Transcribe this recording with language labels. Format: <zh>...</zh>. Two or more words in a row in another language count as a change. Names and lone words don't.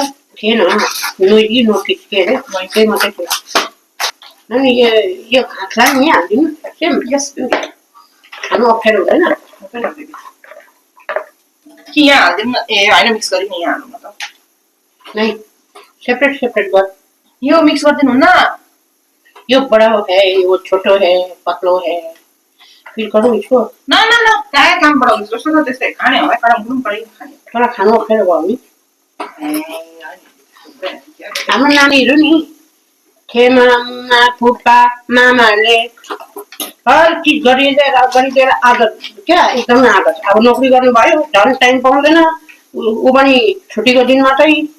<ne>थिएन नोइस नोटिस के अरे नोइसै मात्रै थियो अनि यो खाँच्ला नि हालिदिनु सेम यस खानु अप्ठ्यारो हुँदैन कि यहाँ हालिदिउँ न ए होइन मिक्स गरी नि यहाँ हाल्नु न त नै</ne> <en>separate separate</en> <ne>गर यो मिक्स गरिदिनु हुन्न</ne> <hi>यो बड़ा है वो छोटो है पतलो है फिर करूँ इसको</hi> <ne>न न न काय काम बढाउँछ जस्तो छ त्यस्तै खाने होला कडम पनि पऱ्यो खाने तर खानु अप्ठ्यारो भयो नि हाम्रो नानीहरू नि खेमामा फुपा मामाहरूले हर चिज गरिदिएर आदत क्या एकदमै आदत अब नोकरी गर्नुभयो झन् टाइम पाउँदैन ऊ पनि छुट्टीको दिन मात्रै</ne>